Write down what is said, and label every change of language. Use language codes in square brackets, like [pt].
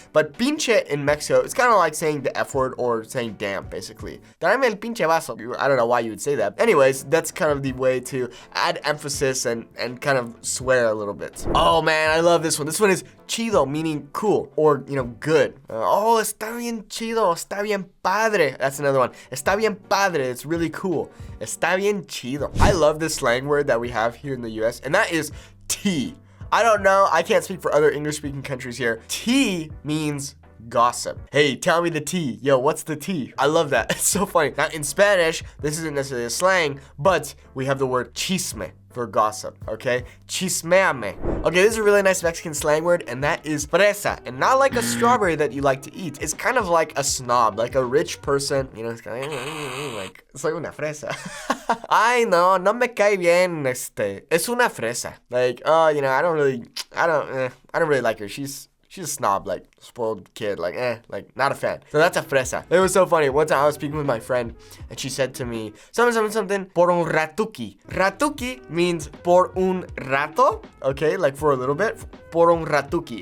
[en] But pinche in Mexico, it's kind of like saying the F word or saying damn, basically. [es] Tráeme el pinche vaso. [en] I don't know why you would say that. Anyways, that's kind of the way to add emphasis and kind of swear a little bit. Oh man, I love this one. This one is chido, meaning cool or, you know, good. [es] Oh, está bien chido, está bien padre. [en] That's another one. [es] Está bien padre, [en] it's really cool. [es] Está bien chido. [en] I love this slang word that we have here in the US, and that is tea. I don't know, I can't speak for other English-speaking countries here. Tea means gossip. Hey, tell me the tea. Yo, what's the tea? I love that. It's so funny. Now, in Spanish, this isn't necessarily a slang, but we have the word chisme for gossip, okay? Chismeame. Okay, this is a really nice Mexican slang word, and that is fresa. And not like a strawberry that you like to eat. It's kind of like a snob, like a rich person, you know, it's kind of like, [es] soy una fresa. Ay, no me cae bien, es una fresa. [en] Like, oh, you know, I don't really like her. She's a snob, like, spoiled kid, like, like, not a fan. So that's a fresa. It was so funny. One time I was speaking with my friend, and she said to me, something, [es] por un ratuki. [en] Ratuki means [es] por un rato, [en] okay, like for a little bit, [es] por un ratuki.